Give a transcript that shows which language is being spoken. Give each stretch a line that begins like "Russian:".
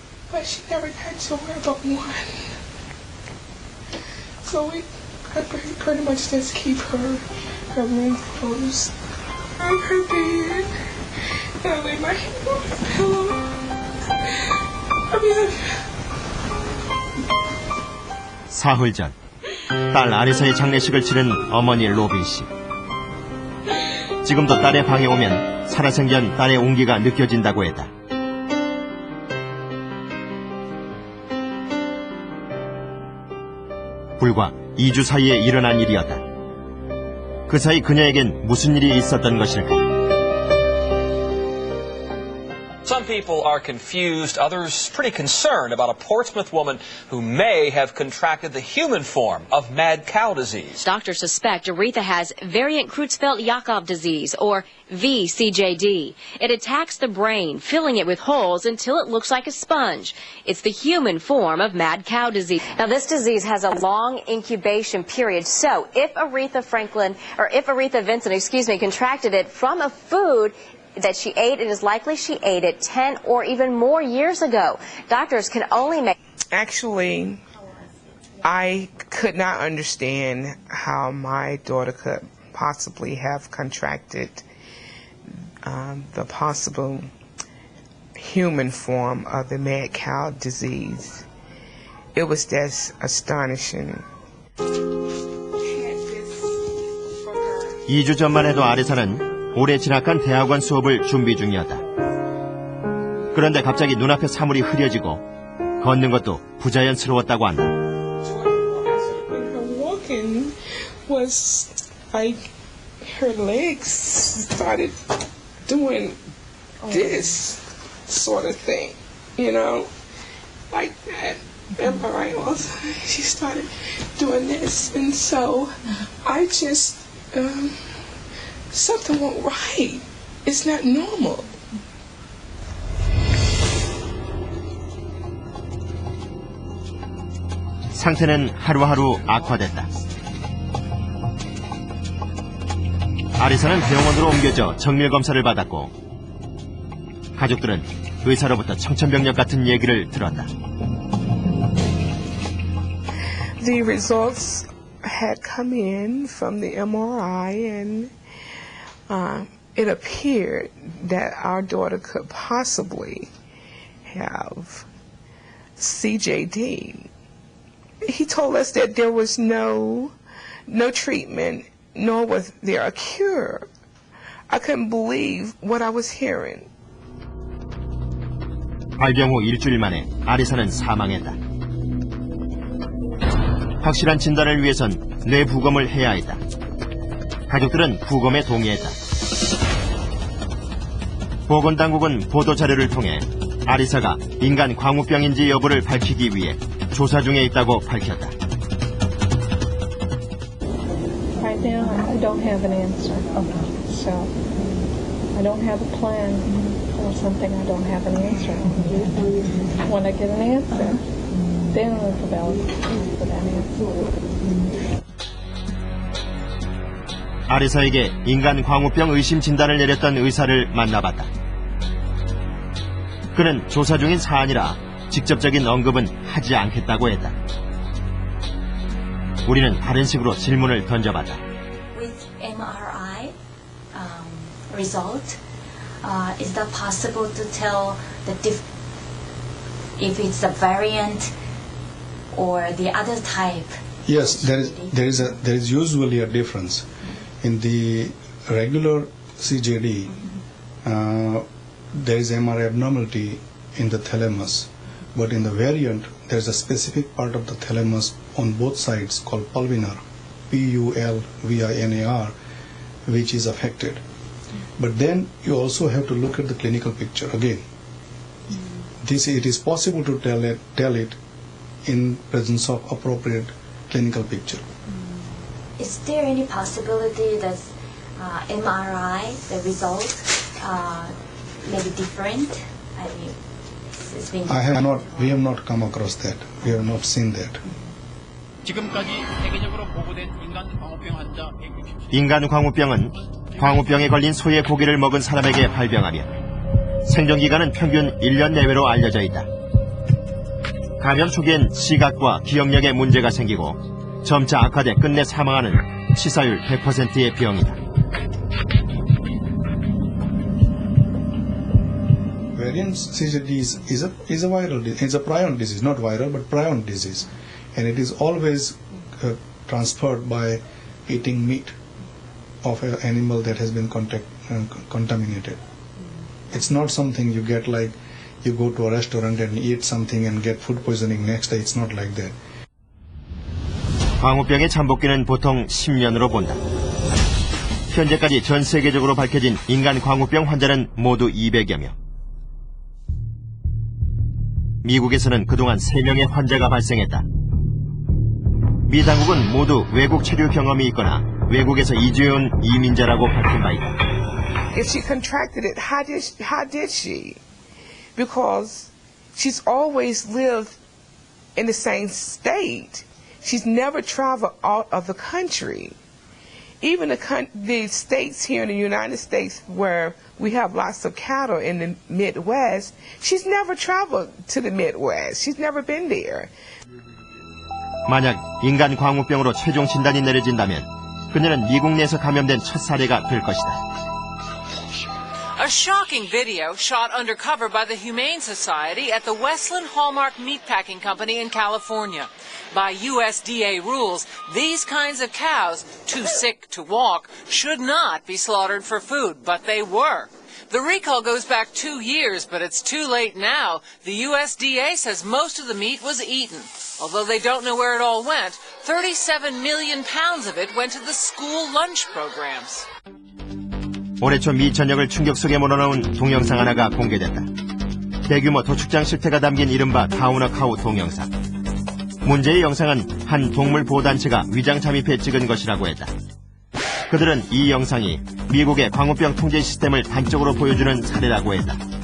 English: But she never got to wear but one. So I pretty much just keep her room closed on her bed. And I lay my head on her pillow.
Korean: 사흘 전 딸 아레사의 장례식을 치른 어머니 로빈 씨. 지금도 딸의 방에 오면 살아생전 딸의 온기가 느껴진다고 했다. 불과 2주 사이에 일어난 일이었다. 그 사이 그녀에겐 무슨 일이 있었던 것일까?
English: Some people are confused, others pretty concerned about a Portsmouth woman who may have contracted the human form of mad cow disease. Doctors suspect Aretha has variant Creutzfeldt-Jakob disease, or VCJD. It attacks the brain, filling it with holes until it looks like a sponge. It's the human form of mad cow disease. Now, this disease has a long incubation period. So, if Aretha Vincent, contracted it from a food that she ate, it is likely she ate it 10 or even more years ago. Doctors can only make... Actually, I could not understand how my daughter could possibly have contracted the possible human form of the mad cow disease. It was just astonishing.
Korean: 2주 전만 해도 아레사는 올해 진학한 대학원 수업을 준비 중이었다. 그런데 갑자기 눈앞에 사물이 흐려지고 걷는 것도 부자연스러웠다고 한다.
English: Her walking was like her legs started doing this sort of thing, you know, like that. And right, she started doing this, and so I just something went right. It's not normal.
Korean: 상태는 하루하루 악화됐다. 아리사는 병원으로 옮겨져 정밀 검사를 받았고 가족들은 의사로부터 청천벽력 같은 얘기를 들었다.
English: The results had come in from the MRI, and it appeared that our daughter could possibly have CJD. He told us that there was no treatment, nor was there a cure. I couldn't believe what I was hearing.
Korean: 발병 후 일주일 만에 아리사는 사망했다. 확실한 진단을 위해선 뇌 부검을 해야 했다. 가족들은 부검에 동의했다. 보건당국은 보도자료를 통해 아리사가 인간 광우병인지 여부를 밝히기 위해 조사 중에 있다고 밝혔다.
English: Right now, I don't have an answer. So, I don't have a plan for something I don't have an answer. When I get an answer, then I'll develop for that answer.
Korean: 아리사에게 인간 광우병 의심 진단을 내렸던 의사를 만나봤다. 그는 조사 중인 사안이라 직접적인 언급은 하지 않겠다고 했다. 우리는 다른 식으로 질문을 던져봤다.
English: With MRI result, is that possible to tell if it's a variant or the other type? Yes, there is usually a difference. In the regular CJD, there is MRI abnormality in the thalamus, but in the variant, there is a specific part of the thalamus on both sides called pulvinar, Pulvinar, which is affected. But then you also have to look at the clinical picture again. It is possible to tell it in presence of appropriate clinical picture. Is there any possibility that MRI, the result, may be different? I mean, it's been... We have not come across that. We have not seen that.
Korean: 지금까지 세계적으로 보고된 인간 광우병 환자 160. 인간 광우병은 광우병에 걸린 소의 고기를 먹은 사람에게 발병하며 생존 기간은 평균 1년 내외로 알려져 있다. 감염 초기엔 시각과 기억력에 문제가 생기고 점차 악화돼 끝내 사망하는 치사율 100%의 병이다.
English: Variant CJD is a viral disease. It's a prion disease, not viral, but prion disease, and it is always transferred by eating meat of an animal that has been contaminated. It's not something you get like you go to a restaurant and eat something and get food poisoning next day. It's not like that.
Korean: 광우병의 잠복기는 보통 10년으로 본다. 현재까지 전 세계적으로 밝혀진 인간 광우병 환자는 모두 200여 명. 미국에서는 그동안 3명의 환자가 발생했다. 미 당국은 모두 외국 체류 경험이 있거나 외국에서 이주해온 이민자라고 밝힌 바 있다.
English: If she contracted it, how did she? Because she's always lived in the same state. She's never traveled out of the country. Even the states here in the United States where we have lots of cattle in the Midwest, she's never traveled to the Midwest. She's never been there.
Korean: 만약 인간 광우병으로 최종 진단이 내려진다면 그녀는 미국 내에서 감염된 첫 사례가 될 것이다.
English: A shocking video shot undercover by the Humane Society at the Westland Hallmark Meatpacking Company in California. By USDA rules, these kinds of cows, too sick to walk, should not be slaughtered for food, but they were. The recall goes back 2 years, but it's too late now. The USDA says most of the meat was eaten. Although they don't know where it all went, 37 million pounds of it went to the school lunch programs.
Korean: 올해 초 미 전역을 충격 속에 몰아넣은 동영상 하나가 공개됐다. 대규모 도축장 실태가 담긴 이른바 타우너 카우 동영상. 문제의 영상은 한 동물 보호단체가 위장 잠입해 찍은 것이라고 했다. 그들은 이 영상이 미국의 광우병 통제 시스템을 단적으로 보여주는 사례라고 했다.